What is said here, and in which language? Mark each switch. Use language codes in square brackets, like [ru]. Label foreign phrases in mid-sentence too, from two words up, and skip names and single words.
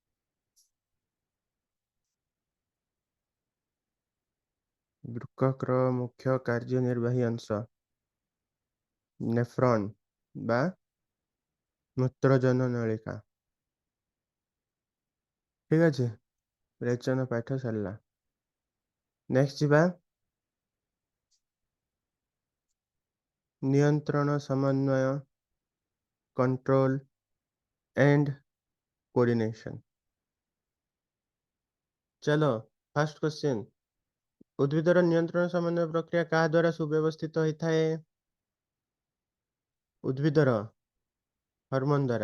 [or] ବୃକକର ମୁଖ୍ୟ କାର୍ଯ୍ୟନିର୍ବାହୀ ଅଂଶ ନେଫ୍ରନ୍ ବା ମୂତ୍ରଜନ ନଳିକା। ଠିକ ଅଛି, ରେଚନ ପାଠ ସରିଲା। ନେକ୍ସଟ ଯିବା ନିୟନ୍ତ୍ରଣ ସମନ୍ୱୟ [en] control and coordination. [hi] चलो [en] first question, [hi] उद्भिदर नियंत्रण समन्वय प्रक्रिया क्या द्वारा सुव्यवस्थित होता है? उद्भिदर हार्मोन द्वारा।